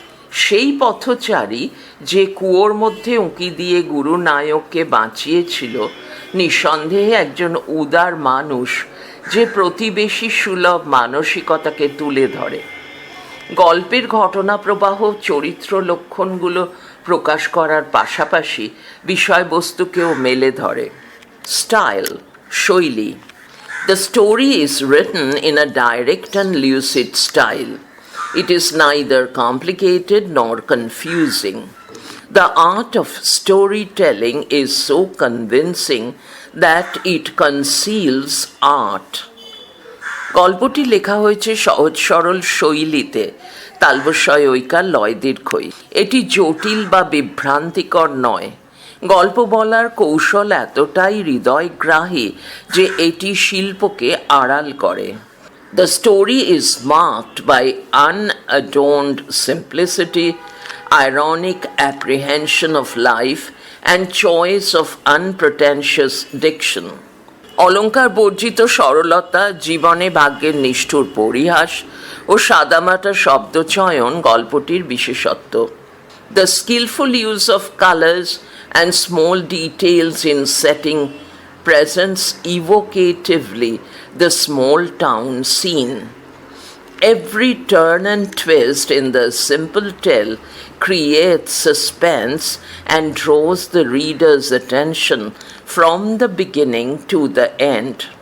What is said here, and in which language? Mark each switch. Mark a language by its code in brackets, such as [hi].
[bn] সেই পথচারী যে কুয়োর মধ্যে উঁকি দিয়ে গুরু নায়ককে বাঁচিয়েছিল, নিঃসন্দেহে একজন উদার মানুষ যে প্রতিবেশী সুলভ মানসিকতাকে তুলে ধরে। গল্পের ঘটনা প্রবাহ চরিত্র লক্ষণগুলো প্রকাশ করার পাশাপাশি বিষয়বস্তুকেও মেলে ধরে। [en] Style, শৈলী: The story is written in a direct and lucid style. It is neither complicated nor confusing. The art of storytelling is so convincing that it conceals art. [bn] গল্পটি লেখা হয়েছে সহজ সরল শৈলীতে, তালবস্বয় ঐকার লয় দীর্ঘই। এটি জটিল বা বিভ্রান্তিকর নয়। গল্প বলার কৌশল এতটাই হৃদয়গ্রাহী যে এটি শিল্পকে আড়াল করে। [en] The story is marked by unadorned simplicity, ironic apprehension of life, and choice of unpretentious diction. [bn] অলঙ্কার বর্জিত সরলতা, জীবনে ভাগ্যের নিষ্ঠুর পরিহাস ও সাদামাটা শব্দচয়ন গল্পটির বিশেষত্ব। [en] The skillful use of colors and small details in setting presents evocatively the small town scene. Every turn and twist in the simple tale creates suspense and draws the reader's attention from the beginning to the end.